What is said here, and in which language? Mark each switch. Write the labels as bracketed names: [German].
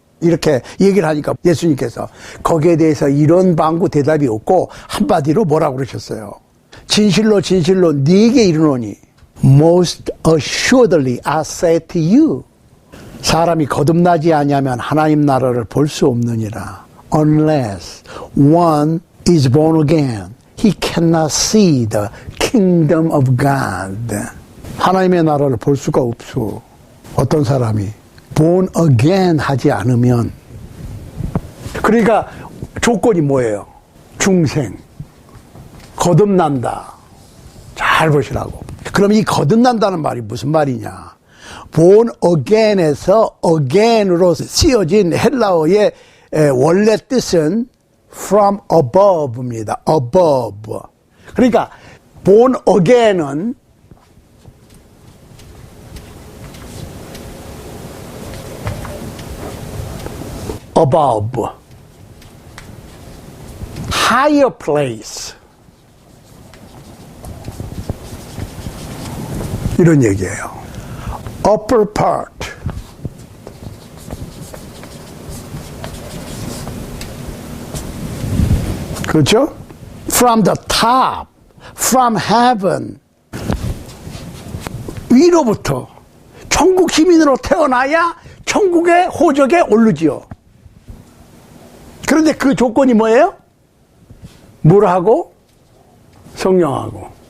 [Korean] 이렇게 얘기를 하니까 예수님께서 거기에 대해서 이런 방구 대답이 없고 한마디로 뭐라고 그러셨어요? 진실로 진실로 네게 이르노니 [English] Most assuredly I say to you, [Korean] 사람이 거듭나지 아니하면 하나님 나라를 볼 수 없느니라. [English] Unless one is born again, he cannot see the kingdom of God. [Korean] 하나님의 나라를 볼 수가 없어. 어떤 사람이 [English] born again [Korean] 하지 않으면. 그러니까 조건이 뭐예요? 중생, 거듭난다. 잘 보시라고. 그럼 이 거듭난다는 말이 무슨 말이냐? [English] born again [Korean] 에서 again으로 쓰여진 헬라어의 원래 뜻은 [English] from above [Korean] 입니다. [English] above. [Korean] 그러니까 [English] born again [Korean] 은 above, [English] higher place, [Korean] 이런 얘기예요. [English] upper part, [Korean] 그렇죠? [English] From the top, from heaven, [Korean] 위로부터 천국 시민으로 태어나야 천국의 호적에 오르지요. 그런데 그 조건이 뭐예요? 물하고 성령하고.